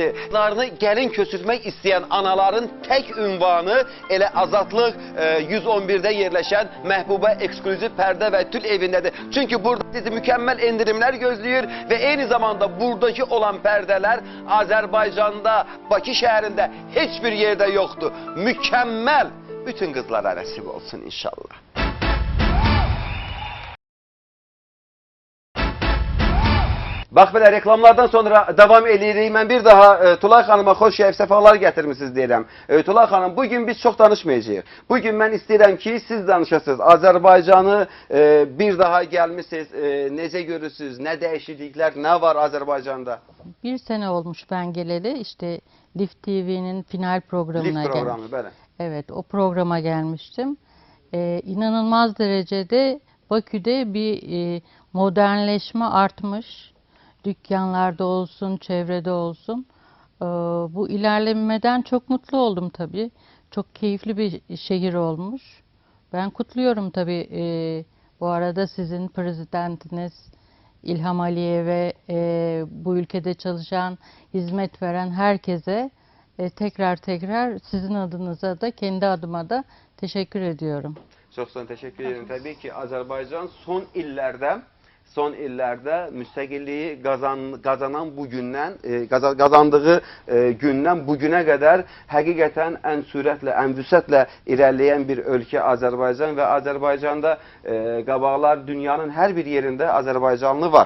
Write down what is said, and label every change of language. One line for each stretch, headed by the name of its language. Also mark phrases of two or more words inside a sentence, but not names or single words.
Turkish: Larını gelin kösürtmek isteyen anaların tek ünvanı ele Azadlıq 111'de yerleşen Məhbuba ekskluzif pərdə ve tül evindedir. Çünkü burada sizi mükemmel indirimler gözlüyor ve aynı zamanda buradaki olan perdeler Azerbaycan'da,
Azerbaijani: Bakı şehrinde heç bir yerdə yoxdur. Mükəmməl bütün qızlara nəsib olsun inşallah. Bax belə reklamlardan sonra davam edirik. Mən bir daha Tulay xanıma xoş gəlib səfalar gətirmisiniz deyirəm. Tulay xanım, bugün biz çox danışmayacağıq. Bugün mən istəyirəm ki, siz danışasınız. Azərbaycanı bir daha gəlmisiniz. Necə görürsünüz? Nə dəyişikliklər, nə var Azərbaycanda?
Turkish: Bir sene olmuş ben geleli. İşte Lift TV'nin final programına
Azerbaijani: Lift programı, bəli.
Turkish: Evet, o programa gelmiştim. İnanılmaz derecede Bakü'de bir modernleşme artmış. Dükkanlarda olsun, çevrede olsun. Bu ilerlemeden çok mutlu oldum tabii. Çok keyifli bir şehir olmuş. Ben kutluyorum tabii. Bu arada sizin prezidentiniz İlham Aliyev'e, bu ülkede çalışan, hizmet veren herkese tekrar sizin adınıza da, kendi adıma da teşekkür ediyorum.
Azerbaijani: Çox sağ olun, təşəkkür edirəm. Təbii ki, Azərbaycan son illərdə müstəqilliyi qazanan bu gündən, qazandığı gündən bu günə qədər həqiqətən ən sürətlə, ən vüsətlə irəliləyən bir ölkə Azərbaycan və Azərbaycanda qabaqlar dünyanın hər bir yerində Azərbaycanlı var.